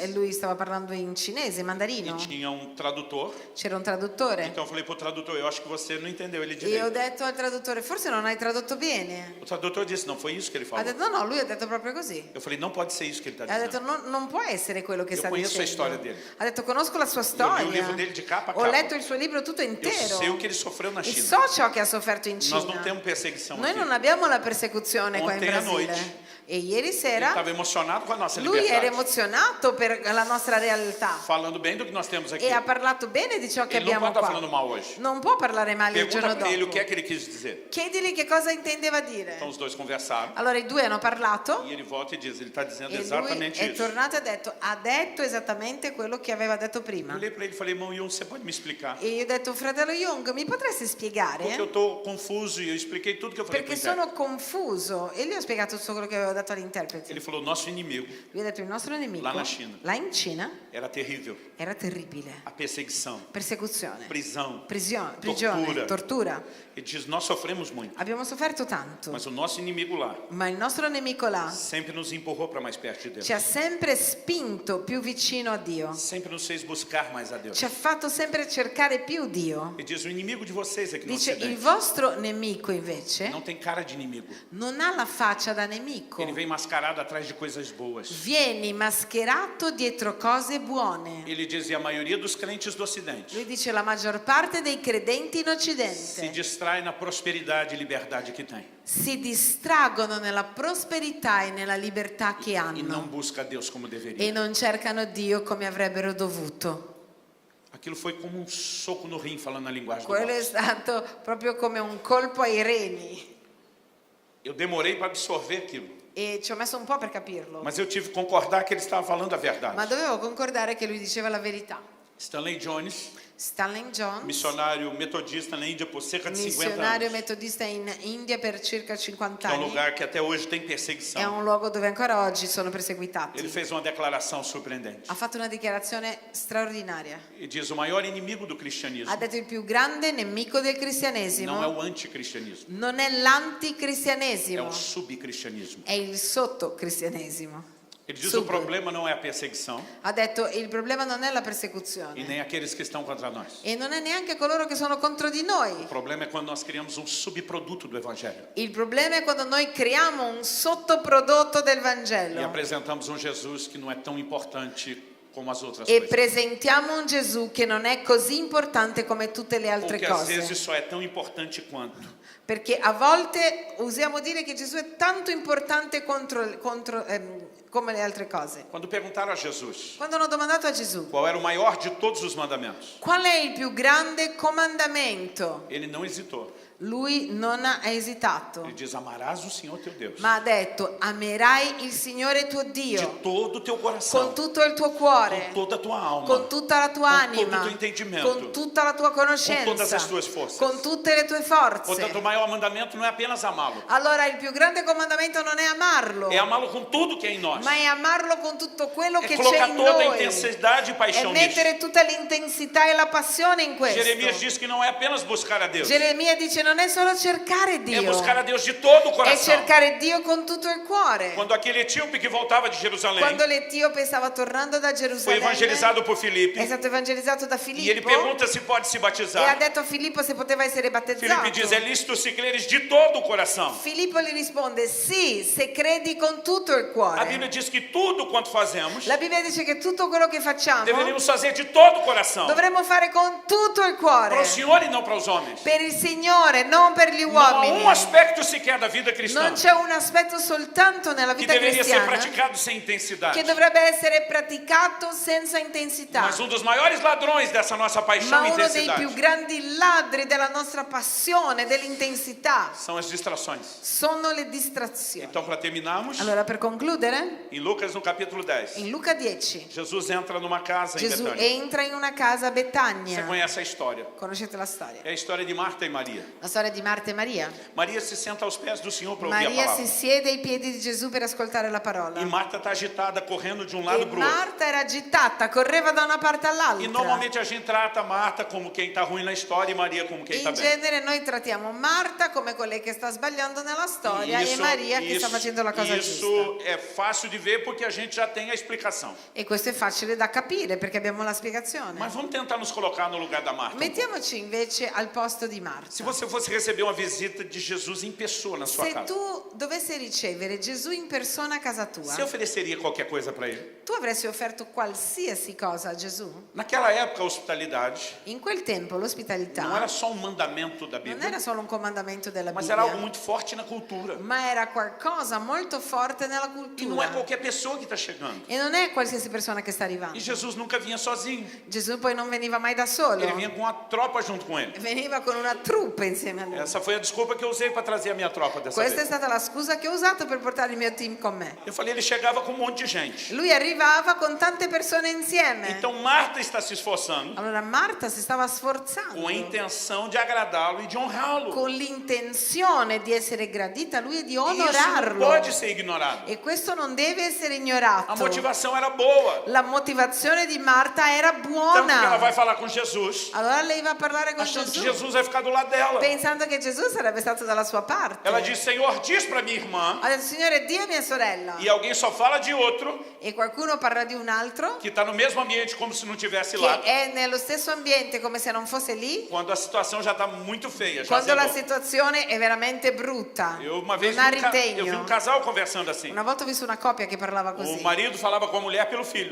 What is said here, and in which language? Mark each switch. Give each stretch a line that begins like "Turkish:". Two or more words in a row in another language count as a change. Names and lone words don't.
Italian: E lui stava parlando in cinese, e mandarino.
Portuguese: tinha tradutor.
Italian: C'era un traduttore.
Portuguese: Então eu falei pro tradutor: eu acho que você não entendeu ele
Italian: E ho
Portuguese: direito.
Italian: detto al traduttore: forse non hai tradotto bene.
Portuguese: O tradutor disse: não foi isso que ele
Italian: Ha
Portuguese: falou.
Italian: detto: no, lui ha detto proprio così.
Portuguese: Eu falei: não pode ser isso que ele está
Italian: Ha detto:
Portuguese: dizendo.
Italian: non può essere quello che Io sta
Portuguese: conheço a
Italian: dicendo. storia dele. Ha detto: conosco la sua
Portuguese: li o
Italian: storia.
Portuguese: livro dele de capa a
Italian: Ho
Portuguese: capa.
Italian: letto il suo libro tutto
Portuguese: Eu
Italian: intero.
Portuguese: sei o que ele sofreu na
Italian: E
Portuguese: China.
Italian: so ciò che ha sofferto in
Portuguese: Nós
Italian: Cina.
Portuguese: não temos perseguição
Italian: Noi
Portuguese: aqui.
Italian: non abbiamo la persecuzione qua in
Portuguese: Ontem à
Italian: Brasile.
Portuguese: noite.
Italian: E ieri
Portuguese: Ele
Italian: sera
Portuguese: estava emocionado com a nossa
Italian: lui era
Portuguese: liberdade.
Italian: emozionato per la nostra realtà
Portuguese: Falando bem do que nós temos aqui.
Italian: e ha parlato bene di ciò che
Portuguese: Ele não
Italian: abbiamo
Portuguese: pode estar falando
Italian: qua.
Portuguese: mal hoje.
Italian: Non può parlare male il giorno
Portuguese: Pergunta para ele o que é
Italian: dopo.
Portuguese: que ele quis dizer.
Italian: Chiedili che cosa intendeva dire.
Portuguese: Então os dois conversaram.
Italian: Allora i due hanno parlato
Portuguese: E ele volta e diz: ele está dizendo
Italian: e lui
Portuguese: exatamente
Italian: è
Portuguese: isso.
Italian: tornato e ha detto esattamente quello che aveva detto
Portuguese: Eu
Italian: prima.
Portuguese: olhei para ele e falei: irmão Yun, você pode me explicar?
Italian: E io ho detto: fratello Jung, mi potresti
Portuguese: Porque
Italian: spiegare?
Portuguese: eu estou confuso e eu expliquei tudo que eu falei para
Italian: Perché
Portuguese: o
Italian: sono confuso. E gli ho spiegato tutto quello che avevo detto all'interprete.
Portuguese: Ele falou: nosso inimigo
Italian: Lui ha detto: il nostro nemico
Portuguese: Là na Cina.
Italian: là in Cina
Portuguese: era terrível.
Italian: era terribile.
Portuguese: A perseguição,
Italian: Persecuzione,
Portuguese: prisão.
Italian: prigione, tortura.
Portuguese: Ele diz: nós sofremos muito.
Italian: Abbiamo sofferto tanto,
Portuguese: Mas o nosso inimigo lá
Italian: ma il nostro nemico là
Portuguese: sempre nos empurrou para mais perto de Deus.
Italian: ci ha sempre spinto più vicino a Dio.
Portuguese: Sempre nos fez buscar mais a Deus.
Italian: Ci ha fatto sempre cercare più Dio.
Portuguese: Ele diz: o inimigo de vocês é que não
Italian: Dice: se il dente. vostro nemico invece
Portuguese: Não tem cara de inimigo.
Italian: non ha la faccia da nemico.
Portuguese: Ele vem mascarado atrás de coisas boas.
Italian: Vieni mascherato dietro cose buone.
Portuguese: Ele diz: e a maioria dos crentes do Ocidente
Italian: Lui dice: la maggior parte dei credenti in
Portuguese: se
Italian: Occidente
Portuguese: distrai na prosperidade e liberdade que tem.
Italian: si distraggono nella prosperità e nella libertà che
Portuguese: E não
Italian: hanno
Portuguese: busca a Deus como
Italian: e
Portuguese: deveria.
Italian: non cercano Dio come avrebbero dovuto.
Portuguese: Aquilo foi como soco no rim, falando na linguagem do
Italian: Quello è
Portuguese: boxe.
Italian: stato proprio come un colpo ai reni
Portuguese: Eu demorei para absorver aquilo.
Italian: e ci ho messo un po' per capirlo,
Portuguese: Mas eu tive que concordar que ele estava falando a
Italian: ma
Portuguese: verdade.
Italian: dovevo concordare che lui diceva la verità.
Portuguese: Stanley Jones,
Italian: Stanley Jones,
Portuguese: missionário metodista na Índia por cerca de 50
Italian: missionario
Portuguese: anos.
Italian: metodista in India per circa 50
Portuguese: É um
Italian: anni,
Portuguese: lugar que até hoje tem
Italian: è
Portuguese: perseguição.
Italian: un luogo dove ancora oggi sono perseguitati.
Portuguese: Ele fez uma declaração surpreendente.
Italian: Ha fatto una dichiarazione straordinaria.
Portuguese: E diz: o maior inimigo do
Italian: Ha
Portuguese: cristianismo
Italian: detto: il più grande nemico del
Portuguese: não é
Italian: cristianesimo
Portuguese: o anticristianismo,
Italian: non è
Portuguese: é
Italian: l'anticristianesimo,
Portuguese: o subcristianismo.
Italian: è il sottocristianesimo.
Portuguese: Ele diz:
Italian: Sub.
Portuguese: o problema não é a perseguição
Italian: Ha detto: il problema non è la
Portuguese: e
Italian: persecuzione
Portuguese: nem aqueles que estão contra nós.
Italian: e non è neanche coloro che sono contro di noi.
Portuguese: O problema é quando nós criamos um subproduto do evangelho
Italian: Il problema è quando noi creiamo un sottoprodotto del
Portuguese: e
Italian: Vangelo
Portuguese: apresentamos um Jesus que não é tão importante como as outras
Italian: e
Portuguese: coisas.
Italian: presentiamo un Gesù che non è così importante come tutte le altre
Portuguese: Porque às vezes
Italian: cose.
Portuguese: só é tão importante quanto.
Italian: Perché a volte usiamo dire che Gesù è tanto importante come le altre cose.
Portuguese: Quando perguntaram a Jesus
Italian: Quando hanno domandato a Gesù
Portuguese: qual era o maior de todos os mandamentos,
Italian: qual è il più grande comandamento,
Portuguese: ele não hesitou.
Italian: lui non ha esitato,
Portuguese: Ele diz: amarás o Senhor teu Deus
Italian: ma ha detto: amerai il Signore tuo
Portuguese: de
Italian: Dio
Portuguese: todo o teu
Italian: con
Portuguese: coração,
Italian: tutto il tuo cuore,
Portuguese: com toda a tua alma,
Italian: con tutta la tua
Portuguese: con todo
Italian: anima,
Portuguese: o tuo entendimento,
Italian: con tutta la tua
Portuguese: com todas
Italian: conoscenza,
Portuguese: as tuas forças.
Italian: con tutte le tue
Portuguese: Portanto, o
Italian: forze.
Portuguese: maior mandamento não é apenas amá-lo,
Italian: Allora il più grande comandamento non è amarlo,
Portuguese: é amá-lo com tudo que é em nós.
Italian: ma è amarlo con tutto quello
Portuguese: É
Italian: che c'è
Portuguese: colocar
Italian: in
Portuguese: toda a
Italian: noi,
Portuguese: intensidade e
Italian: è
Portuguese: paixão nisso.
Italian: mettere tutta l'intensità e la passione in questo.
Portuguese: Jeremias diz que não é apenas buscar a Deus,
Italian: Geremia dice: non è solo cercare
Portuguese: é
Italian: Dio,
Portuguese: buscar a Deus de todo o
Italian: è
Portuguese: coração.
Italian: cercare Dio con tutto il cuore.
Portuguese: Quando aquele etíope que voltava de Jerusalém
Italian: Quando l'Etiope stava tornando da
Portuguese: foi
Italian: Gerusalemme,
Portuguese: evangelizado por Filipe,
Italian: è stato evangelizzato da
Portuguese: e ele
Italian: Filippo
Portuguese: pergunta se pode se
Italian: e ha
Portuguese: batizar,
Italian: detto a Filippo se poteva essere battezzato.
Portuguese: Filipe diz, é lícito se creres de todo o coração.
Italian: Filippo gli risponde sì, se credi con tutto il
Portuguese: A
Italian: cuore.
Portuguese: Bíblia diz que tudo quanto fazemos,
Italian: La Bibbia dice che tutto quello che facciamo
Portuguese: deveríamos fazer de todo o coração.
Italian: dovremmo fare con tutto il
Portuguese: Para
Italian: cuore,
Portuguese: o Senhor e não para os homens.
Italian: per il Signore, non per gli
Portuguese: Não há
Italian: uomini.
Portuguese: aspecto sequer da vida cristã
Italian: Non c'è un aspetto soltanto nella
Portuguese: que
Italian: vita
Portuguese: deveria ser
Italian: cristiana
Portuguese: praticado sem intensidade.
Italian: che dovrebbe essere praticato senza intensità.
Portuguese: Mas dos maiores ladrões dessa nossa paixão
Italian: Ma
Portuguese: e
Italian: uno dei più
Portuguese: intensidade
Italian: grandi ladri della nostra passione, dell'intensità,
Portuguese: são as distrações.
Italian: sono le distrazioni.
Portuguese: Então, para terminarmos,
Italian: Allora, per concludere,
Portuguese: em Lucas no capítulo 10,
Italian: in Luca 10,
Portuguese: Jesus entra numa casa em
Italian: Gesù
Portuguese: Betânia.
Italian: entra in una casa a
Portuguese: Você
Italian: Betania.
Portuguese: conhece a história.
Italian: Conoscete la storia?
Portuguese: É a história de Marta e Maria.
Italian: La storia di Marta e Maria.
Portuguese: Maria se senta aos pés do Senhor para ouvir a
Italian: Maria
Portuguese: palavra.
Italian: si siede ai piedi di Gesù per ascoltare la parola.
Portuguese: E Marta está agitada, correndo de um lado
Italian: E
Portuguese: para o outro.
Italian: Marta era agitata, correva da una parte
Portuguese: E
Italian: all'altra.
Portuguese: normalmente a gente trata Marta como quem está ruim na história e Maria como quem está
Italian: In
Portuguese: bem.
Italian: genere noi trattiamo Marta come quella che sta sbagliando nella storia e Maria che sta facendo la cosa giusta.
Portuguese: Isso é fácil de ver porque a gente já tem a explicação.
Italian: E questo è facile da capire perché abbiamo la spiegazione.
Portuguese: Mas vamos tentar nos colocar no lugar da Marta.
Italian: Mettiamoci invece al posto di
Portuguese: Se
Italian: Marta.
Portuguese: você fosse receber uma visita de Jesus em pessoa na sua
Italian: Se
Portuguese: casa,
Italian: tu dovessi ricevere Gesù in persona a casa tua,
Portuguese: você ofereceria qualquer coisa para ele?
Italian: tu avresti offerto qualsiasi cosa a Gesù?
Portuguese: Naquela época, a hospitalidade
Italian: In quel tempo
Portuguese: não
Italian: l'ospitalità
Portuguese: era só um mandamento da
Italian: non
Portuguese: Bíblia,
Italian: era solo un comandamento della
Portuguese: mas era algo
Italian: Bibbia,
Portuguese: muito forte na cultura.
Italian: ma era qualcosa molto forte nella
Portuguese: E não é
Italian: cultura.
Portuguese: qualquer pessoa que está chegando.
Italian: E non è qualsiasi persona che sta arrivando.
Portuguese: E Jesus nunca vinha sozinho.
Italian: Gesù poi non veniva mai da solo,
Portuguese: Ele vinha com uma tropa junto com ele.
Italian: veniva con una truppa insieme a lui.
Portuguese: Essa foi a desculpa que eu usei para trazer a minha tropa dessa
Italian: Questa è
Portuguese: vez.
Italian: stata la scusa che ho usato per portare il mio team con me.
Portuguese: Eu falei, ele chegava com um monte de gente.
Italian: Lui arrivava con tante persone insieme.
Portuguese: Então Marta está se esforçando
Italian: Allora Marta si stava
Portuguese: com a
Italian: sforzando
Portuguese: intenção de agradá-lo e de honrá-lo.
Italian: con l'intenzione di essere gradita a lui e di
Portuguese: E isso não
Italian: onorarlo.
Portuguese: pode ser ignorado.
Italian: E questo non deve essere
Portuguese: A
Italian: ignorato.
Portuguese: motivação era boa.
Italian: La motivazione di Marta era
Portuguese: Tanto que ela
Italian: buona.
Portuguese: vai falar com Jesus,
Italian: Allora lei va a parlare con
Portuguese: achando que
Italian: Gesù,
Portuguese: Jesus vai ficar do lado dela.
Italian: pensando che Gesù sarebbe stato dalla sua parte.
Portuguese: Ela diz, Senhor, diz para minha irmã.
Italian: Ha detto, Signore, Dio è mia sorella.
Portuguese: E alguém só fala de outro
Italian: E qualcuno parla di un altro
Portuguese: que está no mesmo ambiente como se não tivesse
Italian: che
Portuguese: lá.
Italian: è nello stesso ambiente come se non fosse lì,
Portuguese: Quando a situação já está muito feia, já
Italian: quando la
Portuguese: azedou.
Italian: situazione è veramente brutta.
Portuguese: Eu uma vez
Italian: Non ha
Portuguese: vi eu vi um
Italian: ritegno.
Portuguese: casal conversando assim.
Italian: Una volta ho visto una coppia che parlava
Portuguese: O
Italian: così.
Portuguese: marido falava com a mulher pelo filho.